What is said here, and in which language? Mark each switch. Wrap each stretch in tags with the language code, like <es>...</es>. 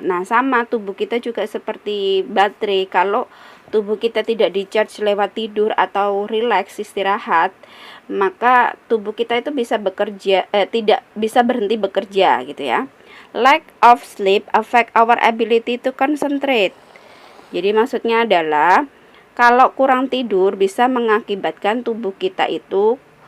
<id>Nah, sama tubuh kita juga seperti baterai. Kalau tubuh kita tidak di-charge lewat tidur atau relax, istirahat, maka tubuh kita itu bisa bekerja tidak bisa berhenti bekerja, gitu ya.</id> <en>Lack of sleep affect our ability to concentrate.</en> <id>Jadi maksudnya adalah kalau kurang tidur bisa mengakibatkan tubuh kita itu</id>